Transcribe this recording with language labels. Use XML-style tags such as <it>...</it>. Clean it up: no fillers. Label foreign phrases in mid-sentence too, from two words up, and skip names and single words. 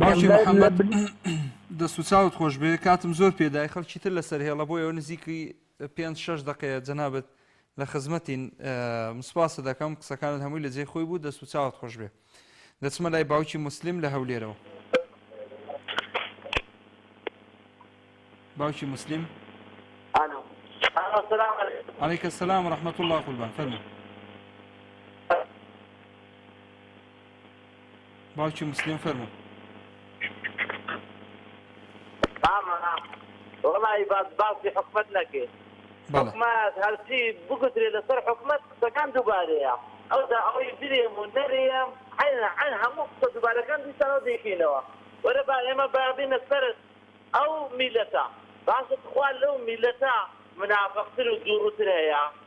<ckb>باوکی محەممەد دەست و چاوت خۆش بێ کاتم زۆر پێدای خەڵکی تر لەسەر هێڵە بۆ ئەوە نزیکی 5-6 دقەیە جەنابەت لە خزمەتین مسپاسە دەکەم قسەکانت هەمووی لە جێ خۆی بوو دەست و چاوت خۆش بێ دەچمە لای باوکی مسلیم لە هەولێرەوە باوکی مسلیم</ckb> <ar>عليك السلام ورحمة الله</ar> <ckb>قلبان فرمو باوکی مسلم فرمو والله باسی حکومت نکێ حکومت هەرچی بگوترێ لەسەر حکومت قسەکان دووبارەیە ئەو دا ئەوەی برێم و نەرێم عین هەموو قسە دووبارەکان دیسانەوە دەیکەینەوە وەرە با ئێمە بابینە سەر ئەو میلەتە باشە خوا لەو میلەتە منافقتر و دووڕووتر هەیە</ckb>